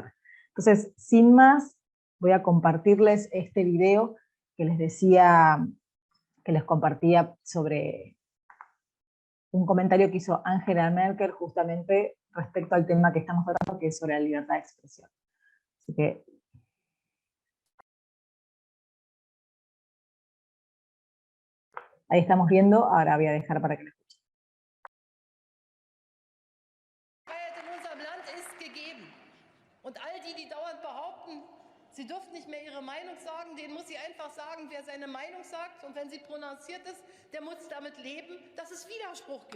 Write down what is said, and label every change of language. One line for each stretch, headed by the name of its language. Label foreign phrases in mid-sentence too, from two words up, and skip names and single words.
Spanish: Entonces, sin más, voy a compartirles este video que les decía, que les compartía sobre un comentario que hizo Angela Merkel justamente respecto al tema que estamos tratando, que es sobre la libertad de expresión. Así que ahí estamos viendo, ahora voy a dejar para que lo escuchen.
German: In unserem Land ist gegeben. Und all die, die dauernd behaupten, sie dürfen nicht mehr ihre Meinung sagen, denen muss sie einfach sagen, wer seine Meinung sagt, und wenn sie prononciert ist, der muss damit leben, dass es Widerspruch gibt.